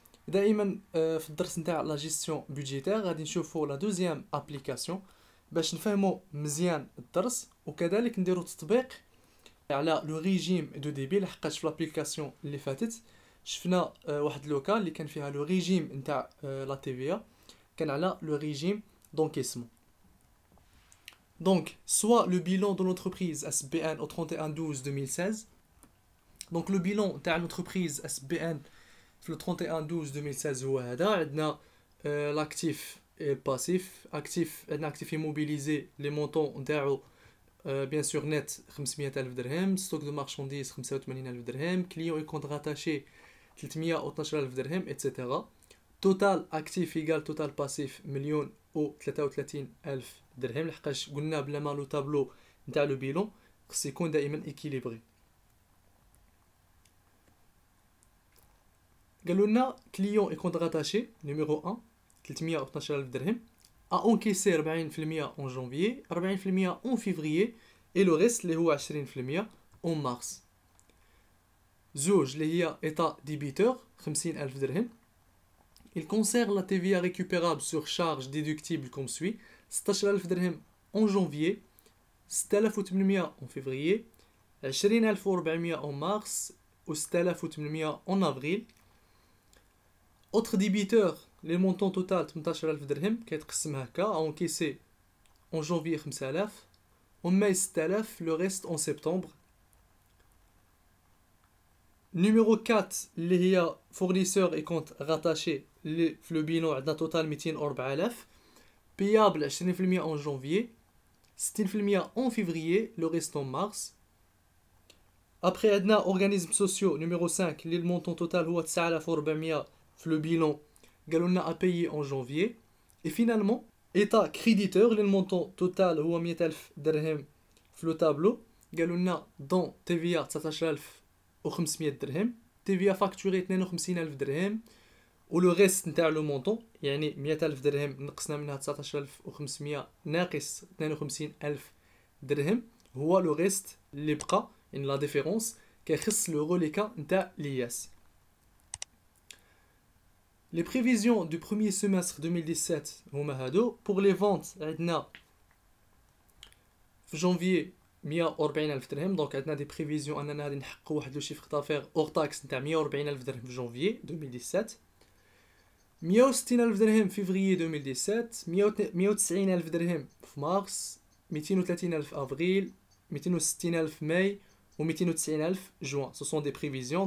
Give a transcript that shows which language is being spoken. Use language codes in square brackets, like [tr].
[ar] دائما في الدرس نتاع لا جيستيون بودجيتير غادي نشوفوا لا دوزيام ابليكاسيون باش نفهموا مزيان الدرس، وكذلك نديروا تطبيق على لو ريجيم دو ديبي، لحقاش في لابليكاسيون اللي فاتت شفنا واحد لوكال اللي كان فيها لو ريجيم نتاع لا تيفيا كان على لو ريجيم دونكيسمون. [fr] Donc, soit le bilan de l'entreprise SBN au 31/12/2016. Donc, le bilan de l'entreprise SBN le 31/12/2016 [ar] هو هذا. عندنا [fr] l'actif et le passif. Actif, [ar] عندنا [fr] actif immobilisé, les montants نتاعو bien sûr net 500,000 درهم, stock de marchandises 85,000 درهم, client et compte rattaché 312,000 درهم, etc. Total actif égale total passif 1,033,000 درهم, لحقاش قلنا بلا ما لو تابلو نتاع لو بيلون خص يكون دائما équilibré. [ar] قالوا لنا [fr] client et compte rattaché numéro 1 312,000 درهم a encaissé 40% en janvier, 40% en février et le reste [ar] اللي هو [fr] 20% en mars. [ar] زوج اللي هي état débiteur 50,000 درهم. [fr] Il concerne la TVA récupérable sur charge déductible comme suit: 16,000 درهم en janvier, 6,800 en février, 20,400 en mars ou 6,800 en avril. Autre débiteur, les montants total 18,000 درهم [ar] كيتقسم هكا: [fr] encaissé en janvier 5,000, en mai 6,000, le reste en septembre. Numéro 4 [ar] اللي هي [fr] fournisseur et compte rattaché, le bilan [ar] عندنا [fr] total 204,000, payable 20% en janvier, 60% en février, le reste en mars. Après عندنا organismes sociaux numéro 5 [ar] اللي المونطون total هو [fr] 9,400 في le bilan [ar] قالوا لنا [fr] à payer en janvier. Et finalement état créditeur [ar] اللي المونطون total هو 100,000 درهم في le tableau قالوا لنا dans TVA 19,500 درهم, [fr] TVA facturé [ar] 52,000 درهم, ولو ريست نتاع لو مونطون يعني 100,000 درهم نقصنا منها 19,500 ناقص 52,000 درهم هو لو ريست اللي بقى، يعني لا ديفيرونس كيخص لو روليكا نتاع لياس. [fr] Les prévisions du premier semestre 2017 [ar] هما هادو. [fr] Pour les ventes [ar] عندنا في [fr] janvier 140,000 درهم. [ar] دونك عندنا دي بريفيزيون اننا غادي نحققوا واحد لو شيفر دافير اور تاكس نتاع 140,000 درهم في جونفيي 2017, 160,000 درهم في فيفري 2017, 190,000 درهم في مارس, 230,000 في افريل, 260,000 في ماي و 290,000 جوان. سو سون دي بريفيزيون.